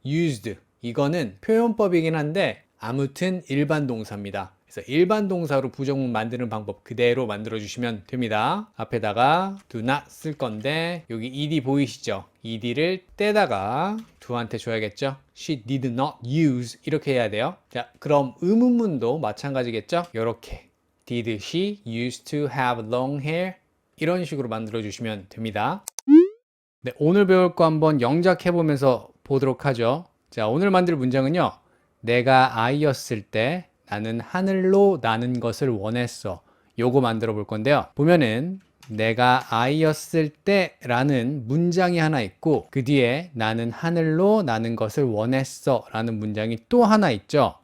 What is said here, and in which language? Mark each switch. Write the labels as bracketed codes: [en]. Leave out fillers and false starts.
[ko] used 이거는 표현법이긴 한데 아무튼 일반 동사입니다. 그래서 일반 동사로 부정문 만드는 방법 그대로 만들어 주시면 됩니다. 앞에다가 do not 쓸 건데 여기 ed 보이시죠? ed를 떼다가 do한테 줘야겠죠? [en] She did not use [ko] 이렇게 해야 돼요. 자, 그럼 의문문도 마찬가지겠죠? 이렇게 [en] Did she used to have long hair? [ko] 이런 식으로 만들어 주시면 됩니다. 네, 오늘 배울 거 한번 영작해 보면서 보도록 하죠. 자, 오늘 만들 문장은요, 내가 아이였을 때 나는 하늘로 나는 것을 원했어. 요거 만들어 볼 건데요. 보면은 내가 아이였을 때 라는 문장이 하나 있고 그 뒤에 나는 하늘로 나는 것을 원했어 라는 문장이 또 하나 있죠.